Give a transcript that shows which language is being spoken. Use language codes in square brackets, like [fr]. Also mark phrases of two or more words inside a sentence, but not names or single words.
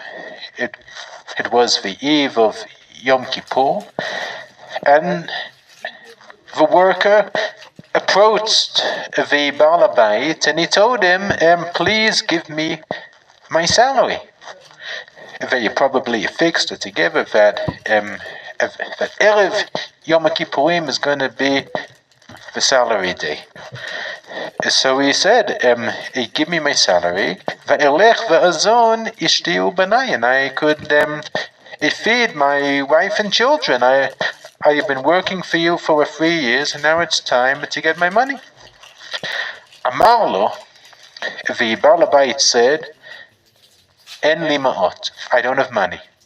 [en] It was the eve of Yom Kippur, and the worker approached the [he] בעל הבית [en] and he told him, please give me my salary. They probably fixed it together that [he] ערב יום כיפורים [en] is going to be the salary day. So he said, give me my salary, [he] ואלך ואזון אשתי ובניי, [en] and I could feed my wife and children. I have been working for you for 3 years, and now it's time to get my money. [he] אמר לו, [en] the [he] בעל הבית [en] said, [he] אין לי מעות, [en] I don't have money.